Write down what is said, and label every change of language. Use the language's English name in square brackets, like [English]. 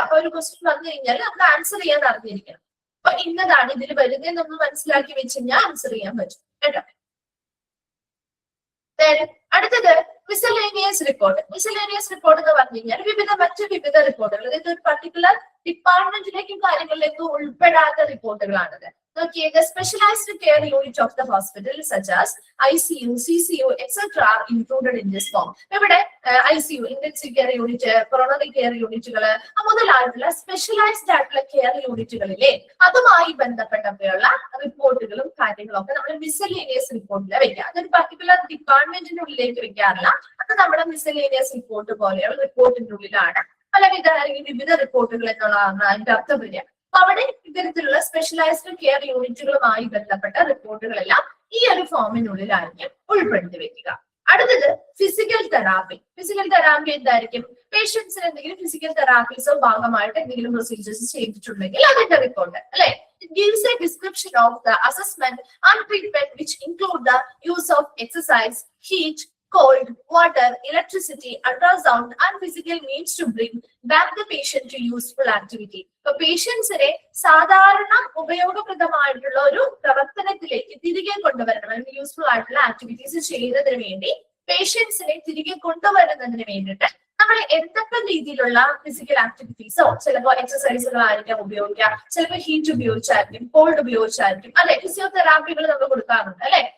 [Malayalam] അപ്പൊ ഒരു ക്വസ്റ്റ്യൻ വന്നു കഴിഞ്ഞാൽ നമുക്ക് ആൻസർ ചെയ്യാൻ അറിഞ്ഞിരിക്കണം. അപ്പൊ ഇന്നതാണ് ഇതിൽ വരുന്നതെന്നൊന്ന് മനസ്സിലാക്കി വെച്ച് കഴിഞ്ഞാൽ ആൻസർ ചെയ്യാൻ പറ്റും കേട്ടോ. അടുത്തത് മിസലേനിയസ് റിപ്പോർട്ട്. മിസലേനിയസ് റിപ്പോർട്ട് എന്ന് പറഞ്ഞു കഴിഞ്ഞാൽ മറ്റു വിവിധ റിപ്പോർട്ടുകൾ, അതായത് ഒരു particular ഡിപ്പാർട്ട്മെന്റിലേക്കും കാര്യങ്ങളിലേക്കും ഉൾപ്പെടാത്ത റിപ്പോർട്ടുകളാണത്. [English] Okay, the specialized care unit of the hospital such as ICU, CCU, etc. are included in this form. [Malayalam] ഇവിടെ ICU, intensive care unit, coronary care unitകള് മുതലായിട്ടുള്ള specialised ആയിട്ടുള്ള കെയർ യൂണിറ്റുകളിലെ അതുമായി ബന്ധപ്പെട്ടവയുള്ള റിപ്പോർട്ടുകളും കാര്യങ്ങളും ഒക്കെ നമ്മൾ മിസലേനിയസ് റിപ്പോർട്ടിൽ വെക്കുക. അതൊരു പർട്ടിക്കുലർ ഡിപ്പാർട്ട്മെന്റിന്റെ ഉള്ളിലേക്ക് വെക്കാറില്ല, അത് നമ്മുടെ മിസലേനിയസ് റിപ്പോർട്ട് പോലെയുള്ള റിപ്പോർട്ടിന്റെ ഉള്ളിലാണ് അല്ലെങ്കിൽ വിവിധ റിപ്പോർട്ടുകൾ എന്നുള്ളതാണ് അതിന്റെ അർത്ഥം വരിക. അവിടെ ഇത്തരത്തിലുള്ള സ്പെഷ്യലൈസ്ഡ് കെയർ യൂണിറ്റുകളുമായി ബന്ധപ്പെട്ട റിപ്പോർട്ടുകളെല്ലാം ഈ ഒരു ഫോമിനുള്ളിലായിരിക്കും ഉൾപ്പെടുത്തി വെക്കുക. അടുത്തത് ഫിസിക്കൽ തെറാപ്പി. ഫിസിക്കൽ തെറാപ്പി എന്തായിരിക്കും? പേഷ്യൻസിന് എന്തെങ്കിലും ഫിസിക്കൽ തെറാപ്പീസോ ഭാഗമായിട്ട് എന്തെങ്കിലും പ്രൊസീജിയേഴ്സ് ചെയ്തിട്ടുണ്ടെങ്കിൽ അതിന്റെ റിപ്പോർട്ട് അല്ലെ? [English] It gives a description of the assessment and treatment which include the use of exercise, heat, cold, water, electricity, ultrasound and physical means to bring back the patient to useful activity. [Malayalam] So പേഷ്യൻസിനെ സാധാരണ ഉപയോഗപ്രദമായിട്ടുള്ള ഒരു പ്രവർത്തനത്തിലേക്ക് തിരികെ കൊണ്ടുവരണം, useful ആയിട്ടുള്ള activities ചെയ്യുന്നതിന് വേണ്ടി പേഷ്യൻസിനെ തിരികെ കൊണ്ടുവരുന്നതിന് വേണ്ടിയിട്ട് നമ്മൾ എന്തൊക്കെ രീതിയിലുള്ള ഫിസിക്കൽ ആക്ടിവിറ്റീസോ ചിലപ്പോൾ എക്സസൈസുകളായിരിക്കാം ഉപയോഗിക്കുക, ചിലപ്പോൾ ഹീറ്റ് ഉപയോഗിച്ചായിരിക്കും, കോൾഡ് ഉപയോഗിച്ചായിരിക്കും, അല്ലെ ഫിസിയോതെറാപ്പികൾ നമ്മൾ കൊടുക്കാറുണ്ട് അല്ലെ.